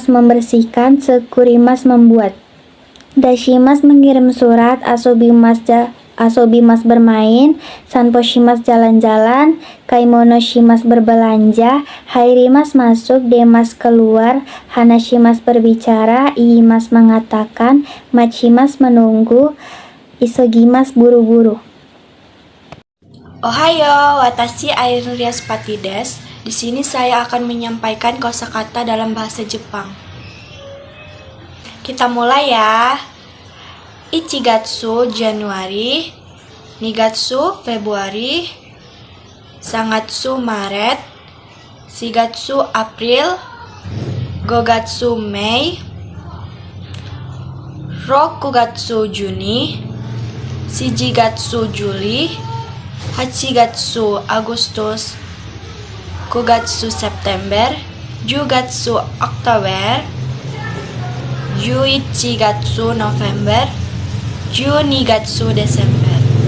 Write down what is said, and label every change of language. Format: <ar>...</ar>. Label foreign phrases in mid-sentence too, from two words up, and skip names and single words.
<id>membersihkan, sekurimas membuat, dashimas mengirim surat, asobimas bermain, sanposhimas jalan-jalan, kaimonoshimas berbelanja, hairimas masuk, demas keluar, hanashimas berbicara, iimas mengatakan, machimas menunggu, isogimas buru-buru.</id> <ja>Ohayo, watashi Ainu Ryaspati desu.</ja> <id>Di sini saya akan menyampaikan kosakata dalam bahasa Jepang. Kita mulai ya. Ichigatsu Januari, Nigatsu Februari, Sangatsu Maret, Shigatsu April, Gogatsu Mei, Rokugatsu Juni, Shijigatsu Juli, Hachigatsu Agustus, Kugatsu September, Jugatsu Oktober, Juichigatsu November, Junigatsu Desember.</id>